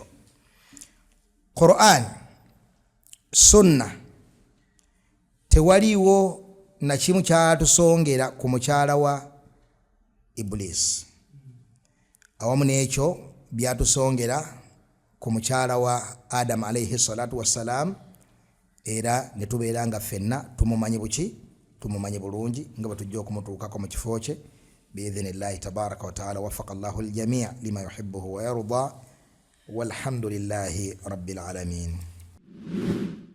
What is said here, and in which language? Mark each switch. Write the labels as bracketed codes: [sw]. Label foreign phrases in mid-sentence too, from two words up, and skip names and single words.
[lg] Qur'an, sunna, tewaliwo na kimu kyatusongera ku mukyala wa Iblis, awamu n'ekyo byatusongera ku mukyala wa Adam [ar] عليه الصلاة والسلام, [lg] era ne tubeera nga ffenna tumumanyi buki, tumumanyi bulungi nga bwe tujja okumutuukako mu kifo kye [ar] بإذن الله تبارك وتعالى. وفق الله الجميع لما يحبه ويرضى, والحمد لله رب العالمين.